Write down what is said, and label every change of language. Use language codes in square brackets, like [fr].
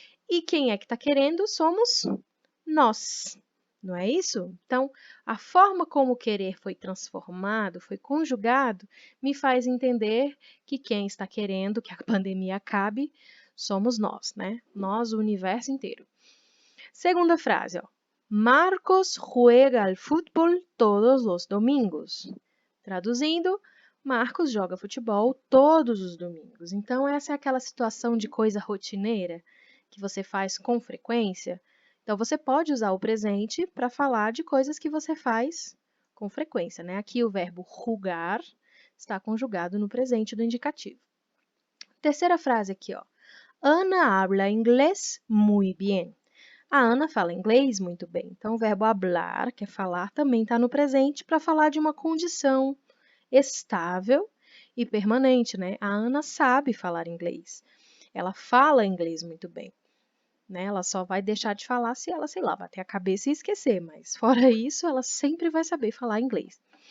[pt] E quem é que está querendo somos nós, não é isso? Então, a forma como o querer foi transformado, foi conjugado, me faz entender que quem está querendo que a pandemia acabe somos nós, né? Nós, o universo inteiro. Segunda frase, ó. [es] Marcos juega al fútbol todos os domingos. [pt] Traduzindo, Marcos joga futebol todos os domingos. Então, essa é aquela situação de coisa rotineira que você faz com frequência. Então, você pode usar o presente para falar de coisas que você faz com frequência, né? Aqui o verbo jugar está conjugado no presente do indicativo. Terceira frase aqui, ó. [es] Ana habla inglês muy bien. [pt] A Ana fala inglês muito bem. Então, o verbo hablar, que é falar, também está no presente para falar de uma condição estável e permanente, né? A Ana sabe falar inglês. Ela fala inglês muito bem, né? Ela só vai deixar de falar se ela, sei lá, bater a cabeça e esquecer, mas fora isso, ela sempre vai saber falar inglês.